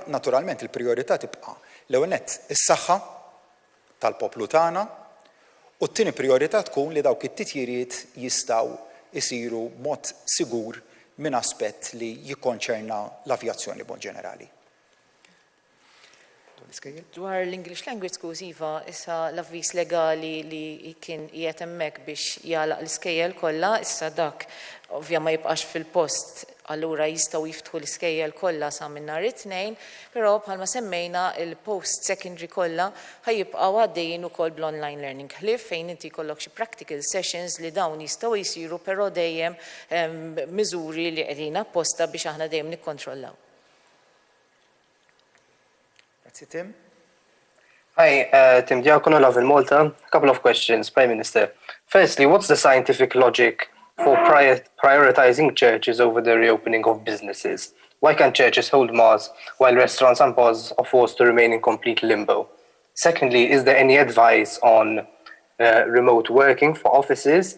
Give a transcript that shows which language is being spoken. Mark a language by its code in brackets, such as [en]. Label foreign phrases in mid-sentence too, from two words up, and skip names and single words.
[mt] Naturalment il-prijorità tibqa' l-ewwel nett is-saħħa tal-poplu tagħna u t-tieni prijorità tkun li dawk it-titjiriet jistgħu jsiru b'mod sigur minn aspett li jikkonċerna l-avjazzjoni b'mod ġenerali. Dwar l- [en] English language schools [mt] iva, issa l-avvis legali li kien qiegħed hemmhekk biex jagħlaq l-iskejjel kollha, issa dak ovvja ma jibqax fil-post, allura jistgħu jiftħu l-iskejjel kollha sa minn nhar it-tnejn, però bħalma semmejna il- [en] post secondary [mt] kollha ħajjibqgħu għaddejjin ukoll bl- [en] online learning [mt] ħlief fejn inti jkollok xi [en] practical sessions [mt] li dawn jistgħu jsiru però dejjem miżuri li qegħdin apposta biex aħna dejjem nikkontrollaw. Tim? [en] Hi, Tim Diacono, Love in Malta. A couple of questions, Prime Minister. Firstly, what's the scientific logic for prioritizing churches over the reopening of businesses? Why can't churches hold Mass while restaurants and bars are forced to remain in complete limbo? Secondly, is there any advice on remote working for offices?